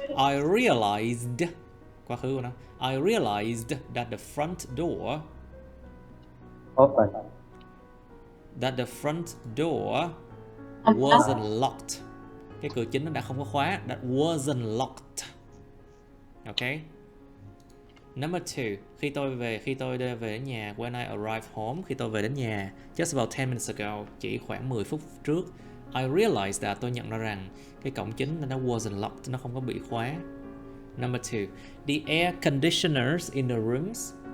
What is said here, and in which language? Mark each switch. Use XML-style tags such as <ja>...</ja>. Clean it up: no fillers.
<en>I realized,</en> <vi>quá khứ của nó,</vi> <en>I realized that the front door, Open. that the front door wasn't locked.</en> <vi>Cái cửa chính nó đã không có khóa.</vi> <en>That wasn't locked. Okay. Number 2.</en> <vi>Khi tôi về đến nhà,</vi> <en>when I arrived home,</en> <vi>khi tôi về đến nhà,</vi> <en>just about 10 minutes ago,</en> <vi>chỉ khoảng 10 phút trước,</vi> <en>I realized that,</en> <vi>tôi nhận ra rằng cái cổng chính nó</vi> <en>wasn't locked,</en> <vi>nó không có bị khóa.</vi> <en>Number 2. The air conditioners in the rooms.</en>